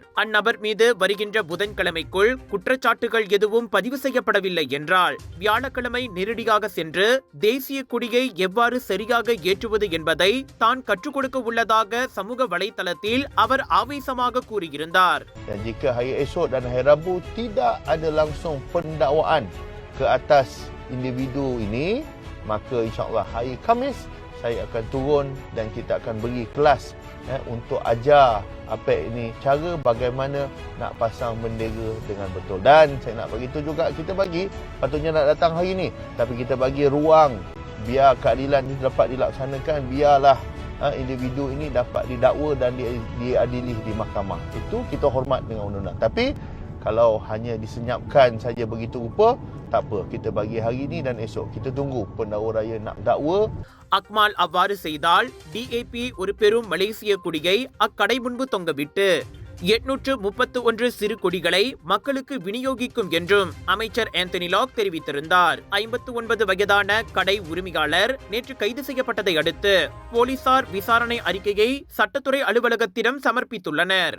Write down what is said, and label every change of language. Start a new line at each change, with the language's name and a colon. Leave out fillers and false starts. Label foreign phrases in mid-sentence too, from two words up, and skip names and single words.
Tamil: அந்நபர் மீது வருகின்ற புதன்கிழமைக்குள் குற்றச்சாட்டுகள் எதுவும் பதிவு செய்யப்படவில்லை என்றால் வியாழக்கிழமை நேரடியாக சென்று தேசிய கொடியை எவ்வாறு சரியாக ஏற்றுவது என்பதை தான் கற்றுக் கொடுக்க உள்ளதாக சமூக வலைதளத்தில் அவர் ஆவேசமாக கூறியிருந்தார்.
Malay: Dan jika hari esok dan hari Rabu tidak ada langsung pendakwaan ke atas individu ini, maka
Arabic: إن شاء الله
Malay: hari Khamis saya akan turun dan kita akan beri kelas untuk ajar APEC ini cara bagaimana nak pasang bendera dengan betul. Dan saya nak beritahu juga, kita bagi, patutnya nak datang hari ini, tapi kita bagi ruang biar keadilan ini dapat dilaksanakan, biarlah individu ini dapat didakwa dan diadili di mahkamah. Itu kita hormat dengan undang-undang. Tapi kalau hanya disenyapkan saja begitu rupa, tak apa. Kita bagi hari ini dan esok. Kita tunggu pendakwa raya nak dakwa.
Tamil: அக்மால் அவ்வாறு செய்தால் டிஏபி ஒரு பெரும் மலேசிய கொடியை அக்கடை முன்பு தொங்கவிட்டு 831 சிறு கொடிகளை மக்களுக்கு விநியோகிக்கும் என்றும் அமைச்சர் ஆந்தனி லாக் தெரிவித்திருந்தார். 59 வயதான கடை உரிமையாளர் நேற்று கைது செய்யப்பட்டதை அடுத்து போலீசார் விசாரணை அறிக்கையை சட்டத்துறை அலுவலகத்திடம் சமர்ப்பித்துள்ளனர்.